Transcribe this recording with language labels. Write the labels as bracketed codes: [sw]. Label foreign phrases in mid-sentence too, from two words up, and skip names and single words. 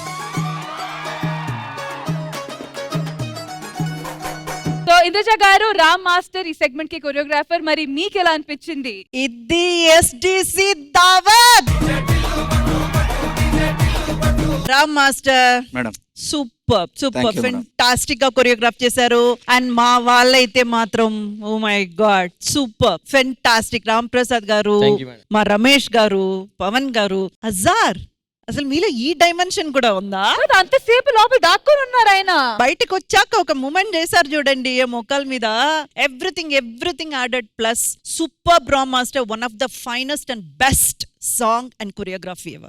[te] సో ఇంద్రజ గారు, రామ్ మాస్టర్ ఈ సెగ్మెంట్ కి కొరియోగ్రాఫర్, మరి మీకు ఎలా అనిపించింది? ఇది ఎస్డిసి దావత్. రామ్ మాస్టర్ మేడం [en] super super Thank you, madam. [te] ఫెంటాస్టిక్ గా కొరియోగ్రాఫ్ చేశారు. [en] and [te] మా వాళ్ళైతే మాత్రం [en] oh my god super fantastic. [te] రామ్ ప్రసాద్ గారు, [en] Thank you, madam. [te] మా రమేష్ గారు, పవన్ గారు, అజార్, అసలు మీలో ఈ డైమెన్షన్ కూడా ఉందా? అంతసేపు లోపల దాక్కుని ఉన్నారు ఆయన. బయటకు వచ్చాక ఒక మూమెంట్ చేశారు చూడండి ఏ మొక్కల మీద. [en] everything added plus super రామ్ మాస్టర్. one of the finest and best song and choreography ever.